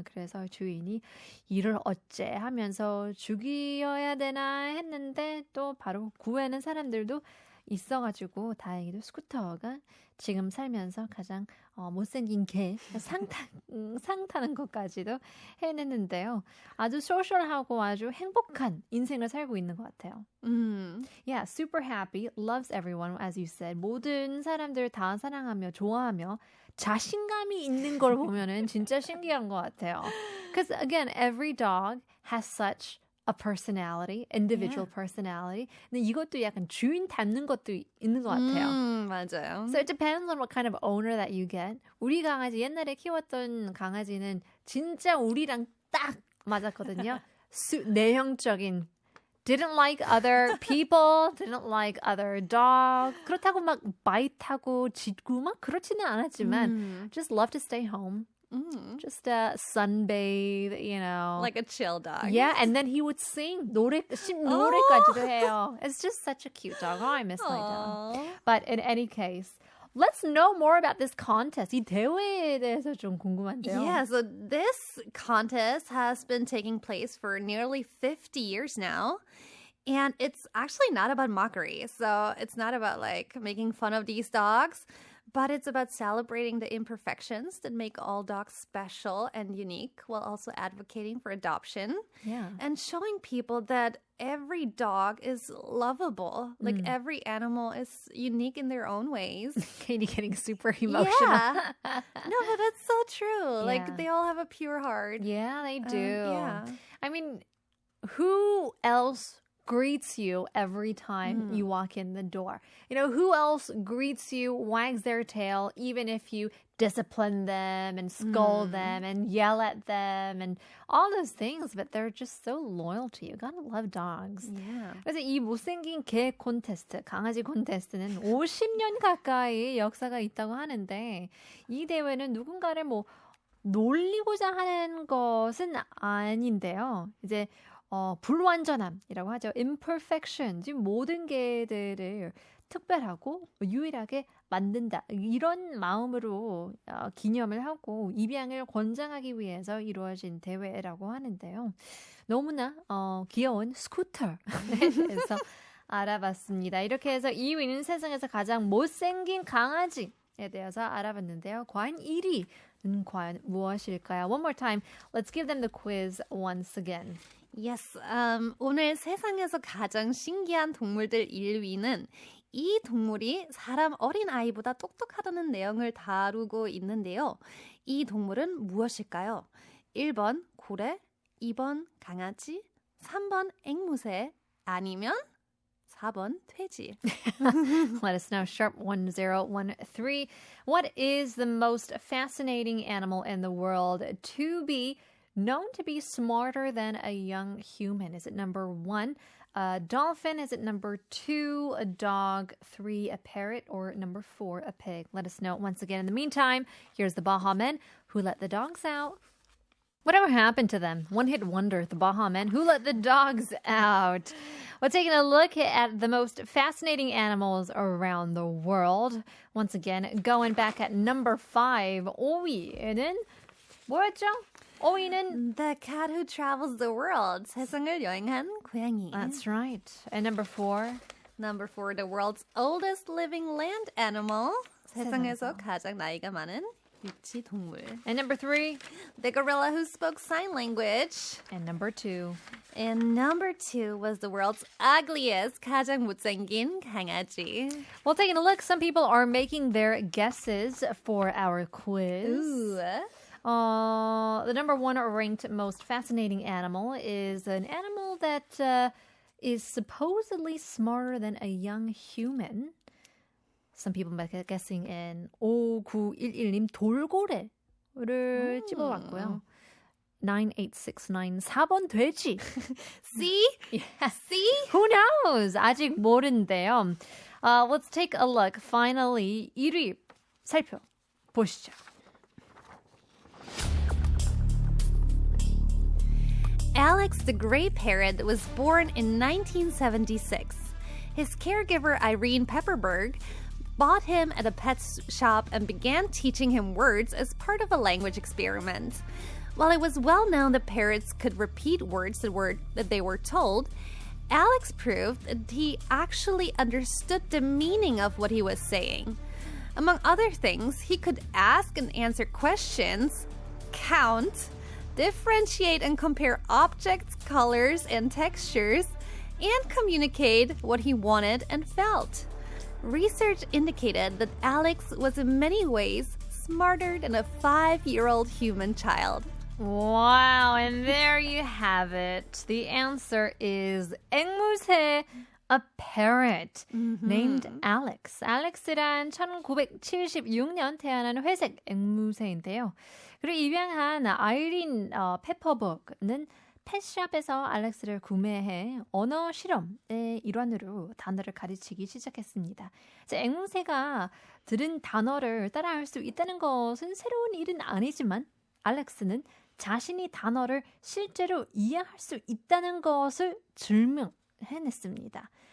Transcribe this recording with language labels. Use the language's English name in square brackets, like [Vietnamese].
[Korean] 그래서 주인이 이를 어째 하면서 죽여야 되나 했는데 또 바로 구해낸 사람들도 있어가지고 다행히도 스쿠터가 지금 살면서 가장 못생긴 개 상 타는 것까지도 해냈는데요. 아주 소셜하고 아주 행복한 인생을 살고 있는 것 같아요. [English] Yeah, super happy, loves everyone, as you said. [Korean] 모든 사람들 다 사랑하며 좋아하며 자신감이 있는 걸 보면은 진짜 신기한 것 같아요. [English] Because again, every dog has such a personality, individual personality. [Korean] 근데 이것도 약간 주인 닮는 것도 있는 것 같아요. 맞아요. [English] So it depends on what kind of owner that you get. [Korean] 우리 강아지, 옛날에 키웠던 강아지는 진짜 우리랑 딱 맞았거든요. 내형적인 [English] didn't like other people, didn't like other dogs. [Korean] 그렇다고 막 바이트하고 짖고 막 그렇지는 않았지만 [English] just love to stay home. Just sunbathe, you know. Like a chill dog. Yeah, and then he would sing. [Korean] 노래까지도 해요. [English] It's just such a cute dog. Oh, I miss my dog. But in any case, let's know more about this contest. [Korean] 이 대회에 대해서 좀 궁금한데요. [English] Yeah, so this contest has been taking place for nearly 50 years now. And it's actually not about mockery. So it's not about like making fun of these dogs, but it's about celebrating the imperfections that make all dogs special and unique while also advocating for adoption. Yeah. And showing people that every dog is lovable. Like every animal is unique in their own ways. Kady getting super emotional. Yeah. No, but that's so true. Like they all have a pure heart. Yeah, they do. Yeah. I mean, who else greets you every time you walk in the door? You know, who else greets you, wags their tail, even if you discipline them and scold them and yell at them and all those things, but they're just so loyal to you. Gotta love dogs. Yeah. [Korean] 그래서 이 못생긴 개 콘테스트, 강아지 콘테스트는 50년 가까이 역사가 있다고 하는데 이 대회는 누군가를 뭐 놀리고자 하는 것은 아닌데요. 이제 불완전함이라고 하죠. [English] imperfection. [Korean] 지금 모든 개들을 특별하고 유일하게 만든다. 이런 마음으로 기념을 하고 입양을 권장하기 위해서 이루어진 대회라고 하는데요. 너무나 귀여운 스쿠터에 대해서 알아봤습니다. 이렇게 해서 2위는 세상에서 가장 못생긴 강아지에 대해서 알아봤는데요. 과연 1위는 과연 무엇일까요? [English] One more time. Let's give them the quiz once again. [Korean] Yes, 오늘 세상에서 가장 신기한 동물들 1위는 이 동물이 사람 어린아이보다 똑똑하다는 내용을 다루고 있는데요. 이 동물은 무엇일까요? 1번 고래, 2번 강아지, 3번 앵무새, 아니면 4번 돼지. [English] Let us know, sharp 1013. What is the most fascinating animal in the world to be known to be smarter than a young human? Is it number 1, a dolphin? Is it number 2, a dog? 3, a parrot? Or number 4, a pig? Let us know once again. In the meantime, here's the Baha Men who let the dogs out. Whatever happened to them? One-hit wonder, the Baha Men who let the dogs out. We're taking a look at the most fascinating animals around the world. Once again, going back at number 5, [Korean] 5위에는 뭐였죠? 5위는 [English] The cat who travels the world. [Korean] 세상을 여행한 고양이. [English] That's right. And number 4. Number 4, the world's oldest living land animal. [Korean] 세상에서 가장 나이가 많은 육지 동물. [English] And number 3. The gorilla who spoke sign language. And number 2. And number 2 was the world's ugliest, [Korean] 가장 못생긴 강아지. [English] Well, taking a look, some people are making their guesses for our quiz. Ooh. The number 1 ranked most fascinating animal is an animal that is supposedly smarter than a young human. Some people might be guessing in [Korean] 5911님 돌고래를 찝어봤고요. 9869 4번 돼지. [English] See? Yeah. See? Who knows? [Korean] 아직 모르는데요. [English] Let's take a look. [Korean] Finally, 1위 살펴보시죠. [English] Alex the gray parrot was born in 1976. His caregiver, Irene Pepperberg, bought him at a pet shop and began teaching him words as part of a language experiment. While it was well known that parrots could repeat words that they were told, Alex proved that he actually understood the meaning of what he was saying. Among other things, he could ask and answer questions, count, differentiate and compare objects, colors, and textures, and communicate what he wanted and felt. Research indicated that Alex was in many ways smarter than a 5-year-old human child. Wow, and there you have it. The answer is 앵무새, a parrot named Alex. [Korean] Alex란 1976년 태어난 회색 앵무새인데요. 그리고 입양한 아이린 페퍼버그는 펫샵에서 알렉스를 구매해 언어 실험의 일환으로 단어를 가르치기 시작했습니다. 이제 앵무새가 들은 단어를 따라할 수 있다는 것은 새로운 일은 아니지만 알렉스는 자신이 단어를 실제로 이해할 수 있다는 것을 증명해냈습니다.